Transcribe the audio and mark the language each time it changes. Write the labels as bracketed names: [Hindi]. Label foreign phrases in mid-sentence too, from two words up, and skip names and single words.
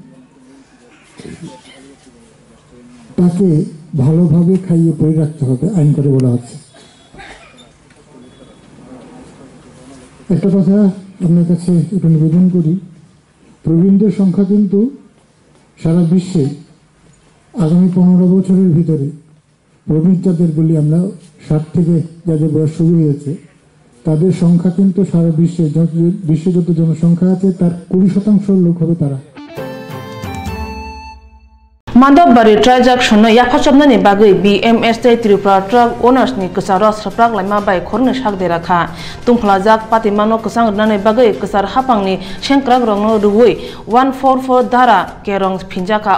[Bangla] তাকে ভালোভাবে খাইয়ে পরে রাখতে হবে আইন করে বলা হচ্ছে একটা কথা আপনার কাছে একটু নিবেদন করি প্রবীণদের সংখ্যা কিন্তু সারা বিশ্বে আগামী 15 বছরের ভিতরে প্রবীণ যাদের বলি আমরা 60 থেকে যাদের বয়স শুরু হয়েছে তাদের সংখ্যা কিন্তু সারা বিশ্বে যত জনসংখ্যা আছে তার 20% লোক হবে তারা [Kok Borok] Mandobari transaction yapachamnani bagai BMS Tripura Truck Owners ni kusaro saprak laima bai khorne sakde rakha tungphlajak patimano kusang nani bagai kusar hapangni shenkrak rongno ruwei 144 dara kerong phinjaka